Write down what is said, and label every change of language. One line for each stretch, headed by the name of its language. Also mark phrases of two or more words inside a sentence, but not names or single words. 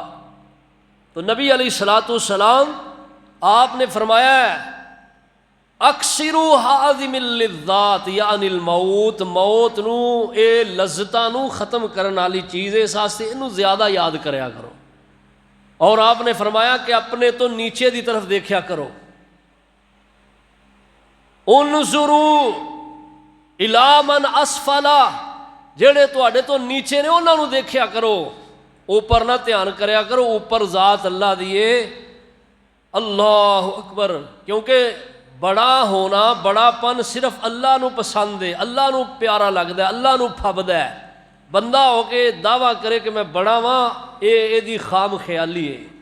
Punjabi: تو نبی
Arabic: علیہ الصلوۃ والسلام
Punjabi: آپ نے فرمایا
Arabic: اکثروا حازم اللذات یعنی الموت،
Punjabi: موت نو اے لذتاں نو ختم کرن والی چیز ہے، اس واسطے اینو زیادہ یاد کریا کرو۔ اور آپ نے فرمایا کہ اپنے تو نیچے دی طرف دیکھیا کرو۔
Arabic: انظروا الی من اسفل،
Punjabi: جڑے تواڈے تو نیچے نے انہاں نو دیکھیا کرو، اوپر نہ دھیان کریا کرو، اوپر ذات اللہ دیے۔
Arabic: اللہ اکبر۔
Punjabi: کیونکہ بڑا ہونا، بڑا پن صرف اللہ نو پسند ہے، اللہ نو پیارا لگدا ہے، اللہ نو پھبدا ہے۔ بندہ ہو کے دعویٰ کرے کہ میں بڑا واں، اے دی خام خیالی ہے۔